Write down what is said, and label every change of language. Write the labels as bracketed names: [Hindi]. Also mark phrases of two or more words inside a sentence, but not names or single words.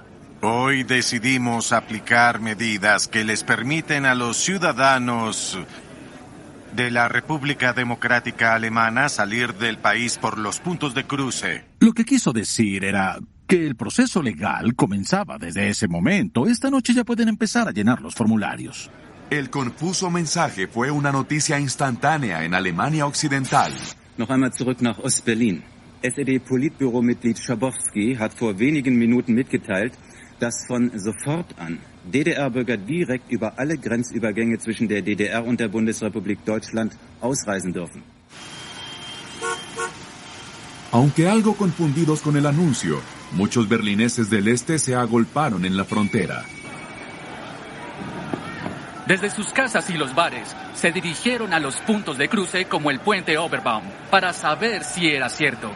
[Spanish] Hoy decidimos aplicar medidas que les permiten a los ciudadanos de la República Democrática Alemana salir del país por los puntos de cruce. Lo que quiso decir era que el proceso legal comenzaba desde ese momento. Esta noche ya pueden empezar a llenar los formularios. El confuso mensaje fue una noticia instantánea en Alemania Occidental. [German] Noch einmal zurück nach Ostberlin. SED-Politbüro-Mitglied Schabowski hat vor wenigen Minuten mitgeteilt, dass von sofort an DDR-Bürger direkt über alle Grenzübergänge zwischen der DDR und der Bundesrepublik Deutschland ausreisen dürfen. [Spanish] Aunque algo confundidos con el anuncio, muchos berlineses del este se agolparon en la frontera. Desde sus casas y los bares, se dirigieron a los puntos de cruce como el puente Oberbaum para saber si era cierto.